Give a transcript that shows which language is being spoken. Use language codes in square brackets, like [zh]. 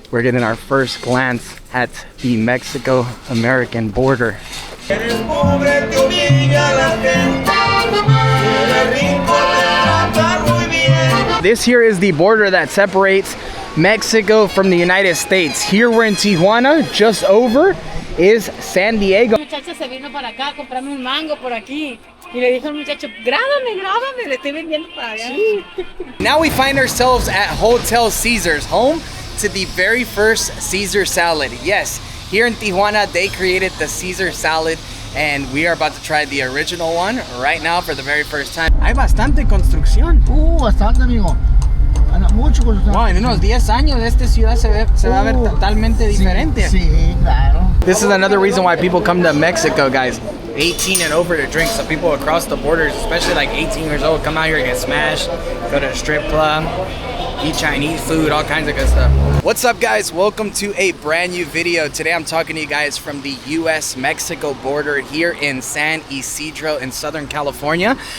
[en] We're getting our first glance at the Mexico-American border. This here is the border that separates Mexico from the United States. Here we're in Tijuana. Just over is San Diego. [es] Muchacha se vino para acá a comprarme un mango por aquí. Y le dijo al muchacho, grábame, le estoy vendiendo para allá. [en] Now we find ourselves at Hotel Caesars, home to the very first Caesar salad. Yes, here in Tijuana, they created the Caesar salad, and we are about to try the original one right now for the very first time. [es] Hay bastante construcción. Bastante, amigo. Mucho construcción. Wow, en unos 10 años esta ciudad se va a ver totalmente diferente. Sí, claro. [en] This is another reason why people come to Mexico, guys. 18 and over to drink. So people across the borders, especially like 18 years old, come out here and get smashed, go to a strip club, eat Chinese food, all kinds of good stuff. What's up, guys? Welcome to a brand new video. Today I'm talking to you guys from the US-Mexico border here in San Isidro in Southern California.